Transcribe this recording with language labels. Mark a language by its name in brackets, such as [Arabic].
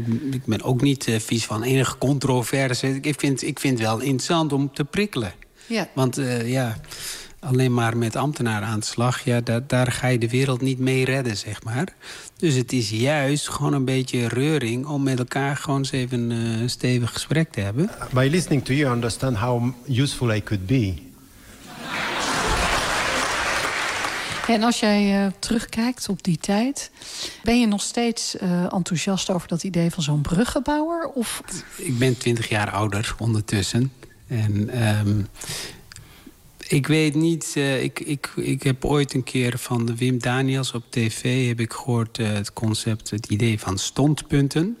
[Dutch] Ik ben ook niet vies van enige controverse. Ik vind wel interessant om te prikkelen. Ja. Want alleen maar met ambtenaren aan de slag, daar ga je de wereld niet mee redden, zeg maar. Dus het is juist gewoon een beetje reuring om met elkaar gewoon eens even een stevig gesprek te hebben. [English] By listening to you, I understand how useful I could be. [Dutch] En als jij terugkijkt op die tijd, ben je nog steeds enthousiast over dat idee van zo'n bruggenbouwer? Of? Ik ben 20 jaar ouder ondertussen. En ik weet niet, ik heb ooit een keer van de Wim Daniels op tv heb ik gehoord het concept, het idee van standpunten.